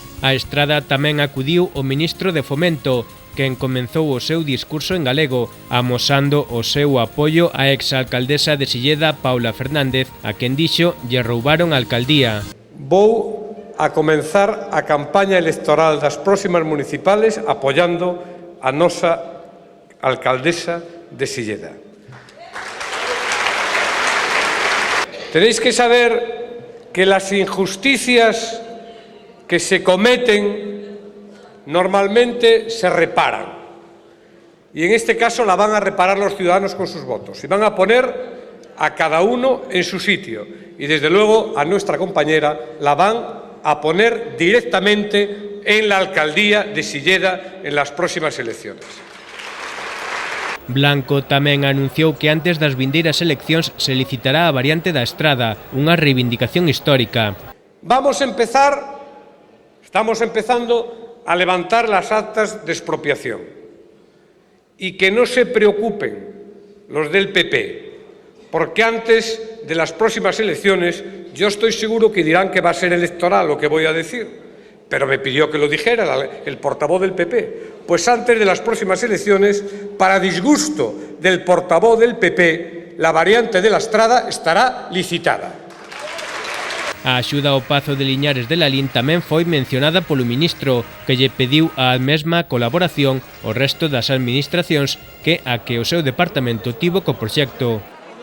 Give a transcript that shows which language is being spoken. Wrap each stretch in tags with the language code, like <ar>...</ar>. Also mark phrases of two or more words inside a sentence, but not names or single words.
<gl>A Estrada tamén acudiu o ministro de Fomento, quen comenzou o seu discurso en galego, amosando o seu apoio á exalcaldesa de Silleda, Paula Fernández, a quen dixo lle roubaron a alcaldía. Vou a comenzar a campaña electoral das próximas municipales apoiando a nosa alcaldesa de Silleda.</gl> <es>Tenéis que saber que las injusticias que se cometen normalmente se reparan. Y en este caso la van a reparar los ciudadanos con sus votos. Y van a poner a cada uno en su sitio. Y desde luego a nuestra compañera la van a poner directamente en la alcaldía de Silleda en las próximas elecciones.</es> <gl>Blanco tamén anunciou que antes das vindeiras eleccións se licitará a variante da Estrada, unha reivindicación histórica.</gl> <es>Estamos empezando a levantar las actas de expropiación. Y que no se preocupen los del PP, porque antes de las próximas elecciones yo estoy seguro que dirán que va a ser electoral lo que voy a decir, pero me pidió que lo dijera el portavoz del PP. Pues antes de las próximas elecciones, para disgusto del portavoz del PP, la variante de la Estrada estará licitada.</es> <gl>A axuda ao Pazo de Liñares de Lalín tamén foi mencionada polo ministro, que lle pediu a mesma colaboración ao resto das administracións que o seu departamento tivo co proxecto.</gl>